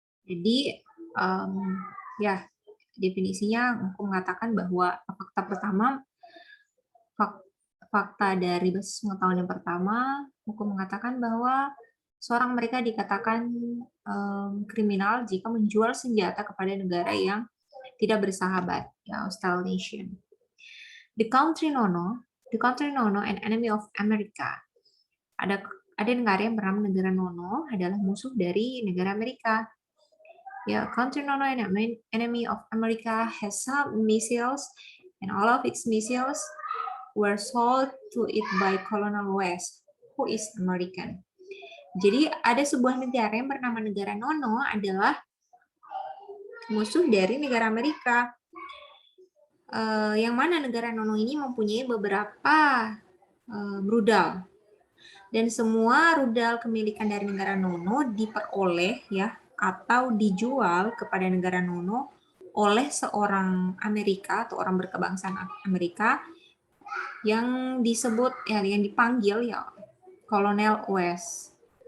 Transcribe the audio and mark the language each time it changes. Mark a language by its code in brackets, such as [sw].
[id] Jadi ya definisinya hukum mengatakan bahwa fakta pertama fakta dari basis pengetahuan yang pertama, hukum mengatakan bahwa seorang mereka dikatakan kriminal jika menjual senjata kepada negara yang tidak bersahabat, ya, [en] hostile nation. The country Nono, an enemy of America. [id] Ada negara yang bernama negara Nono adalah musuh dari negara Amerika. [en] Ya, country Nono, an enemy of America, has some missiles, and all of its missiles were sold to it by Colonel West, who is American. [id] Jadi ada sebuah negara yang bernama negara Nono adalah musuh dari negara Amerika. Yang mana negara Nono ini mempunyai beberapa rudal. Dan semua rudal kemilikan dari negara Nono diperoleh ya atau dijual kepada negara Nono oleh seorang Amerika atau orang berkebangsaan Amerika yang disebut ya yang dipanggil ya Kolonel West.